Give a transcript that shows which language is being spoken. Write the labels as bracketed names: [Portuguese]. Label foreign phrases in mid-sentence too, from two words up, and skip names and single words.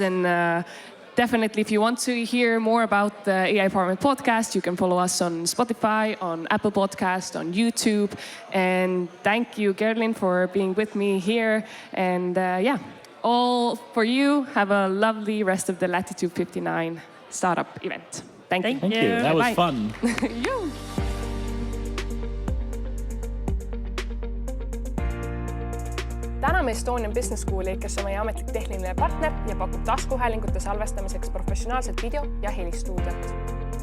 [English] And definitely, if you want to hear more about the AIPowerment podcast, you can follow us on Spotify, on Apple Podcast, on YouTube. And thank you, Gerlin, for being with me here. And yeah, all for you. Have a lovely rest of the Latitude 59 startup event. Thank you. Thank you. That was fun. [Estonian] Täname Estonian Business Schooli, kes on meie ametlik tehniline partner ja pakub taskuhäälingute salvestamiseks professionaalset video- ja helistuudiot.